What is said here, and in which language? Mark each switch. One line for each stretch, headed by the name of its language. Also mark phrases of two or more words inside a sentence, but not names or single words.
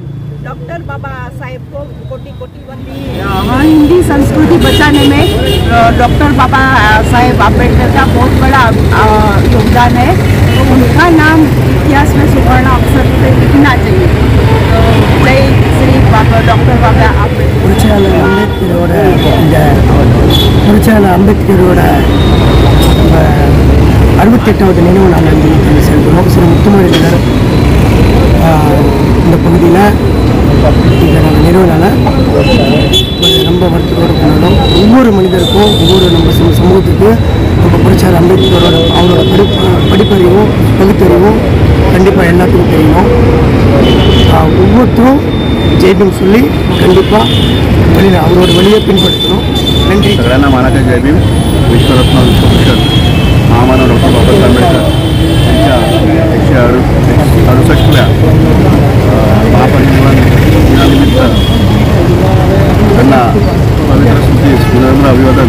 Hindi: डॉक्टर बाबा साहेब को कोटि कोटि वंदन। हिंदी संस्कृति बचाने में डॉक्टर बाबा साहेब आम्बेडकर का बहुत बड़ा योगदान है, तो उनका नाम इतिहास में सुवर्ण अक्षर से लिखना चाहिए। जय श्री डॉक्टर बाबा आम्बेडकर।
Tamil: அம்பேத்கரோட 68வது நினைவு நாள் அஞ்சலி செலுத்துகிறோம்। சில முத்துமாரிகள் இந்த பகுதியில் இதை நம்ம நினைவு நாளை ரொம்ப வருத்தத்தோடு கொண்டாடும்। ஒவ்வொரு மனிதருக்கும் நம்ம சமூகத்துக்கு நம்ம புரட்சியாளர் அம்பேத்கரோட அவரோட படிப்பறிவும் பகுத்தறிவும் கண்டிப்பாக எல்லாத்துக்கும் தெரியணும்। ஒவ்வொருத்தரும் ஜெய்பீம் சொல்லி கண்டிப்பாக அவரோட வழியை பின்பற்றணும்। नंदी
Marathi: सगळ्यांना मानाचा जय भीम। विश्वरत्न विश्वभूषण महामानव डॉक्टर बाबासाहेब आंबेडकर यांच्या 168व्या महापरिनिर्वाण दिनानिमित्त त्यांना पवित्र स्मृतीस विनम्र अभिवादन।